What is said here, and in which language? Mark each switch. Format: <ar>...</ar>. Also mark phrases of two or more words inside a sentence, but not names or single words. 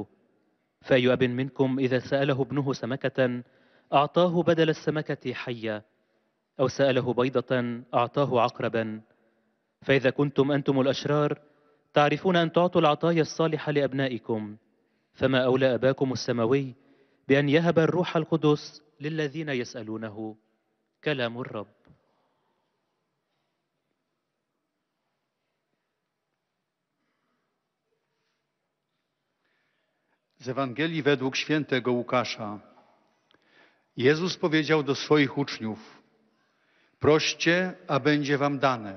<ar>فأي أب منكم إذا سأله ابنه سمكة أعطاه بدل السمكة حية، أو سأله بيضة أعطاه عقربا؟ فإذا كنتم أنتم الأشرار تعرفون أن تعطوا العطايا الصالحة لأبنائكم، فما أولى أباكم السماوي بأن يهب الروح القدس للذين يسألونه. كلام الرب.</ar> <pl>Z Ewangelii według świętego Łukasza. Jezus powiedział do swoich uczniów: proście, a będzie wam dane.</pl>